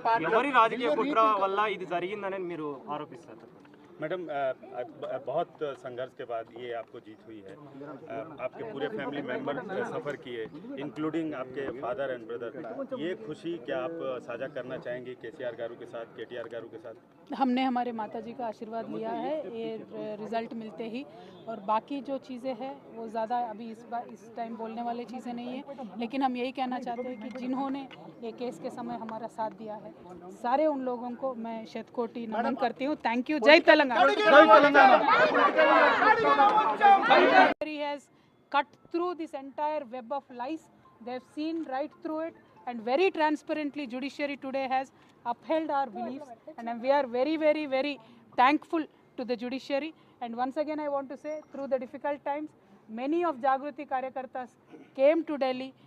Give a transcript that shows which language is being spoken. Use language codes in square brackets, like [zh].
[te] ఎవరి రాజకీయ కుట్ర వల్ల ఇది జరిగిందని మీరు ఆరోపిస్తారు? [hi] मैडम बहुत संघर्ष के बाद ये आपको जीत हुई है। आपके पूरे फैमिली मेंबर सफ़र किए, इंक्लूडिंग आपके फादर एंड ब्रदर। ये खुशी क्या आप साझा करना चाहेंगे केसीआर गारू के साथ, केटीआर गारू के साथ? हमने हमारे माताजी का आशीर्वाद लिया है ये रिज़ल्ट मिलते ही, और बाकी जो चीज़ें हैं वो ज़्यादा अभी इस टाइम बोलने वाली चीज़ें नहीं है, लेकिन हम यही कहना चाहते हैं कि जिन्होंने ये केस के समय हमारा साथ दिया है, सारे उन लोगों को मैं शतकोटि नमन करती हूँ। Thank you. जय Telangana. [en] He has cut through this entire web of lies. They have seen right through it, and very transparently judiciary today has upheld our beliefs, and we are very, very, very thankful to the judiciary. And once again I want to say, through the difficult times, many of Jagruti Karyakartas came to Delhi.